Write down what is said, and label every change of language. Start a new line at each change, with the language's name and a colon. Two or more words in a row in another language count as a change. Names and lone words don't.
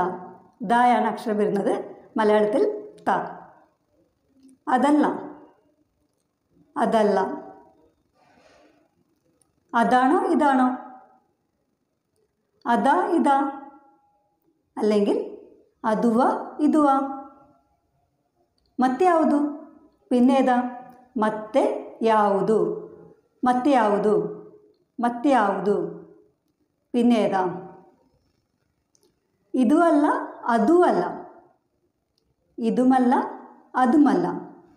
Malayalam: ദായാണ് അക്ഷരം വരുന്നത്, മലയാളത്തിൽ ത. അതല്ല, അതല്ല. അതാണോ ഇതാണോ? അതാ ഇതാ അല്ലെങ്കിൽ അതുവാ ഇതുവാ.
Kannada: ಮತ್ತೆ ಯಾವುದು? പിന്നേതാ? ಮತ್ತೆ ಯಾವುದು, ಮತ್ತೆ ಯಾವುದು, ಮತ್ತೆ ಯಾವುದು.
Malayalam: പിന്നേതാ? ഇതുമല്ല അതുമല്ല, ഇതുമല്ല അതുമല്ല.